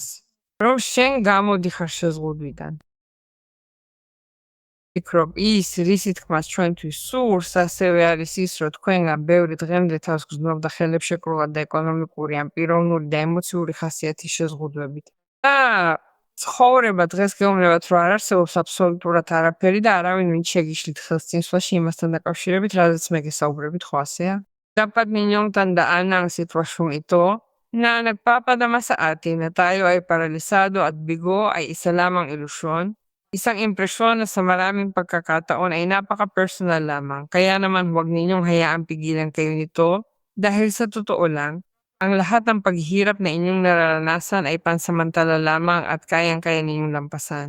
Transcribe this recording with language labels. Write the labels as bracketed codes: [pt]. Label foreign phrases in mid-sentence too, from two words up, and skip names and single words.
[ka] რომ შენ გამოდიხარ შეზღუდვიდან. ვფიქრობ, ის რისი თქმას ჩვენთვის სურს, ასევე არის ის, რომ თქვენგან ბევრი დღემდე თავს გრძნობ და ხელებშეკრულად და ეკონომიკური, ან პიროვნული და ემოციური ხასიათის შეზღუდვებით. და ცხოვრება დღეს გეუბნებათ, რომ არ არსებობს აბსოლუტურად არაფერი და არავინ ვინც შეგიშლით ხელს წინსვლაში იმასთან დაკავშირებით, რაზეც მე გესაუბრებით, ხო ასეა? [tl] Dapat ninyong tandaan ang sitwasyong ito na nagpapadama sa atin na tayo ay paralisado at bigo ay isa lamang ilusyon. Isang impresyon na sa maraming pagkakataon ay napaka-personal lamang. Kaya naman huwag ninyong hayaang pigilan kayo nito dahil sa totoo lang, ang lahat ng paghihirap na inyong nararanasan ay pansamantala lamang at kayang-kaya ninyong lampasan.